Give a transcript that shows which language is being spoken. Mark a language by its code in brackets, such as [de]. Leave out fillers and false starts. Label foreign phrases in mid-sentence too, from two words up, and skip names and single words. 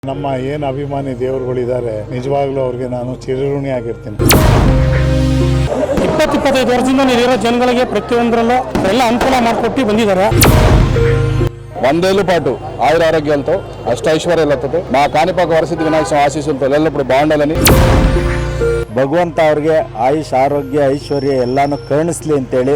[kn] ನಮ್ಮ ಏನು ಅಭಿಮಾನಿ ದೇವರುಗಳಿದ್ದಾರೆ ನಿಜವಾಗ್ಲೂ ಅವ್ರಿಗೆ ನಾನು ಚಿರಋಣಿ ಆಗಿರ್ತೀನಿ. 20-25 ವರ್ಷದಿಂದ ಇಲ್ಲಿರೋ ಜನಗಳಿಗೆ ಪ್ರತಿಯೊಂದರಲ್ಲೂ ಎಲ್ಲ ಅನುಕೂಲ ಮಾಡಿಕೊಟ್ಟು ಬಂದಿದ್ದಾರೆ. [te] వందేళ్ల పాటు ఆయుర ఆరోగ్యాలతో అష్టైశ్వర్యాలతో మా కాణిపాక వరసిద్ధి వినాయక స్వామి ఆశీస్సులతో ఎల్లప్పుడూ బాగుండాలని [kn] ಭಗವಂತ ಅವ್ರಿಗೆ ಆಯುಷ್ ಆರೋಗ್ಯ ಐಶ್ವರ್ಯ ಎಲ್ಲಾನು ಕರುಣಿಸ್ಲಿ ಅಂತೇಳಿ